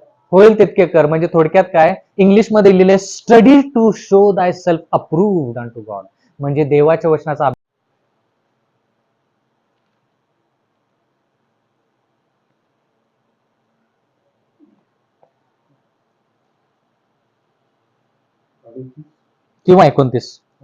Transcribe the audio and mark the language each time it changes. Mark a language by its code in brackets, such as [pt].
[mr] होईल तितके कर. म्हणजे थोडक्यात काय इंग्लिश मध्ये लिहिले? [en] Study to show thyself approved unto God. [mr] म्हणजे देवाच्या वचनाचा किंवा 29.